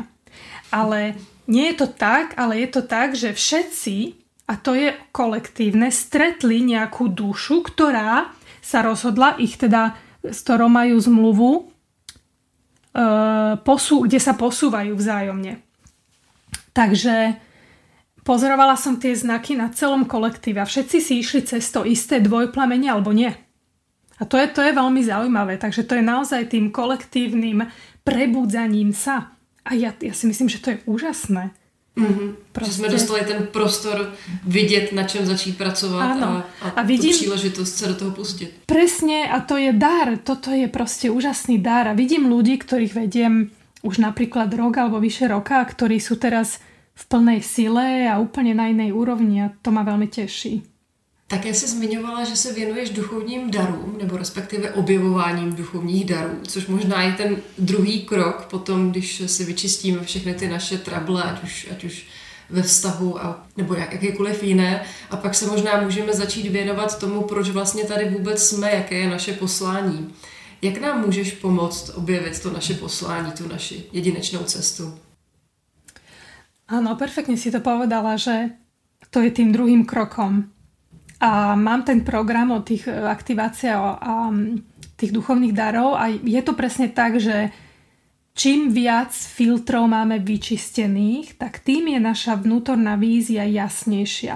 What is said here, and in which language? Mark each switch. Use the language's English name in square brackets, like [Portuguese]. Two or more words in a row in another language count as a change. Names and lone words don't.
[Slovak] Ale nie je to tak, ale je to tak, že všetci, a to je kolektívne, stretli nejakú dušu, ktorá sa rozhodla, s ktorou majú zmluvu, kde sa posúvajú vzájomne. Takže pozorovala som tie znaky na celom kolektíve a všetci si išli cez to isté dvojplamene alebo nie. A to je veľmi zaujímavé. Takže to je naozaj tým kolektívnym prebudzaním sa. A ja si myslím, že to je úžasné. [Czech] Že jsme dostali ten prostor vidět, na čem začít pracovat a vidím, tu příležitost se do toho pustit. [Slovak] Presne, a to je dar. Toto je proste úžasný dar. A vidím ľudí, ktorých vediem už napríklad rok alebo vyše roka, ktorí sú teraz v plnej sile a úplne na inej úrovni a to ma veľmi teší. [Czech] Také jsi zmiňovala, že se věnuješ duchovním darům, nebo respektive objevováním duchovních darů, což možná je ten druhý krok potom, když si vyčistíme všechny ty naše trable, ať už ve vztahu nebo jakékoliv jiné. A pak se možná můžeme začít věnovat tomu, proč vlastně tady vůbec jsme, jaké je naše poslání. Jak nám můžeš pomoct objevit to naše poslání, tu naši jedinečnou cestu? [Slovak] Áno, perfektne si to povedala, že to je tým druhým krokom. A mám ten program o tých aktiváciách a tých duchovných darov a je to presne tak, že čím viac filtrov máme vyčistených, tak tým je naša vnútorná vízia jasnejšia.